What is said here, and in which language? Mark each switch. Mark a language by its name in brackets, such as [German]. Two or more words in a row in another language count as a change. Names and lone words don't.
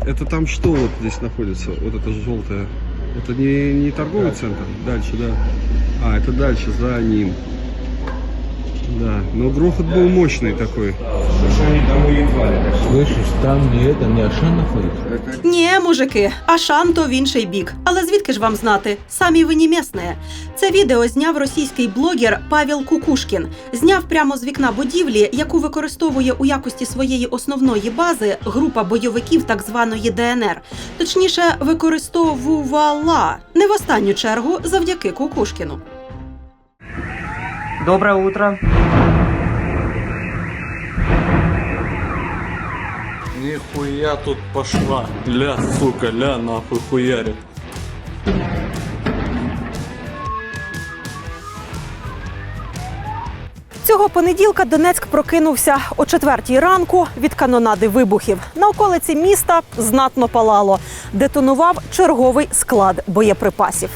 [Russian] Это там что вот здесь находится? Вот это желтое. Это не торговый центр? Дальше, да. А, это дальше, за ним. Да, но грохот был мощный такой. Слышишь, там не Ашан находится? [Ukrainian] Ні, мужики, Ашан то в інший бік. Але звідки ж вам знати? Самі ви не місне. Це відео зняв російський блогер Павел Кукушкін. Зняв прямо з вікна будівлі, яку використовує у якості своєї основної бази група бойовиків так званої ДНР. Точніше, використовувала. Не в останню чергу завдяки Кукушкіну. [Russian] Доброе утро. Нихуя тут пошла. Ля, сука, ля, нахуй хуярит. [Ukrainian] Цього понеділка Донецьк прокинувся о 4-й ранку від канонади вибухів. На околиці міста знатно палало. Детонував черговий склад боєприпасів.